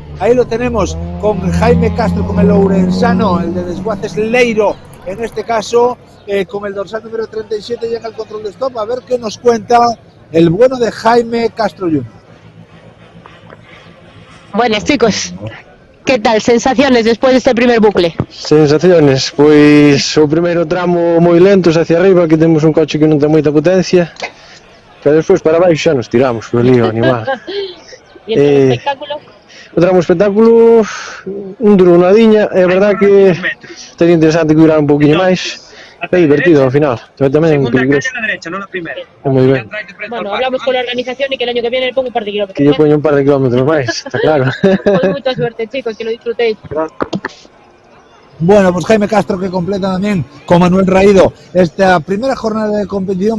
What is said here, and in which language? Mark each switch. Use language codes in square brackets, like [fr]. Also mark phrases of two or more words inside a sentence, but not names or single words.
[es] Ahí lo tenemos con Jaime Castro, con el ourensano, el de Desguaces Leiro, en este caso, con el dorsal número 37, llega al control de stop. A ver qué nos cuenta el bueno de Jaime Castro Jr. Buenas, chicos. ¿Qué tal? Sensaciones después de este primer bucle? Sensaciones, [gl] pois o primeiro tramo moi lentos [es] hacia arriba, [gl] que temos un coche que non ten moita potencia, pero despois para baixo xa nos tiramos por lío animal. E o espectáculo? O tramo espectáculo un duro nadiña, é verdad que sería interesante que durara un pouquinho máis. É divertido ao final, pero tamén peligroso. [es] A la derecha, no la primera. [gl] Moi ben. [es] Bueno, hablamos con la organización y que el año que viene le pongo un par de kilómetros. [gl] Que lle poño un par de kilómetros máis, está claro. [es] Pues mucha suerte, chicos, que lo disfrutéis. Bueno, pues Jaime Castro, que completa también con Manuel Raído esta primera jornada de competición.